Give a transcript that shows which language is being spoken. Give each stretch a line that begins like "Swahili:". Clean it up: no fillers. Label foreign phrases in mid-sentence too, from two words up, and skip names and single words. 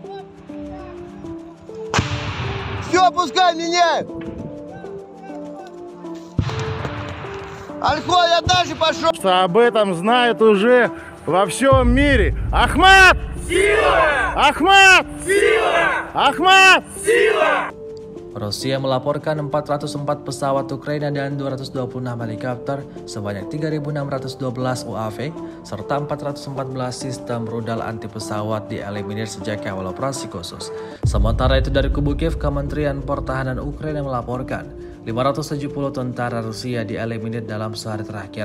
Russian: Все, пускай меняет! Альхон, я дальше пошел! Об этом знают уже во всем мире. Ахмат! Сила! Ахмат! Сила! Ахмат! Сила!
Indonesian: Rusia melaporkan 404 pesawat Ukraina dan 226 helikopter, sebanyak 3.612 UAV, serta 414 sistem rudal anti pesawat dieliminir sejak awal operasi khusus. Sementara itu dari kubu Kiev, Kementerian Pertahanan Ukraina melaporkan 570 tentara Rusia dieliminir dalam sehari terakhir.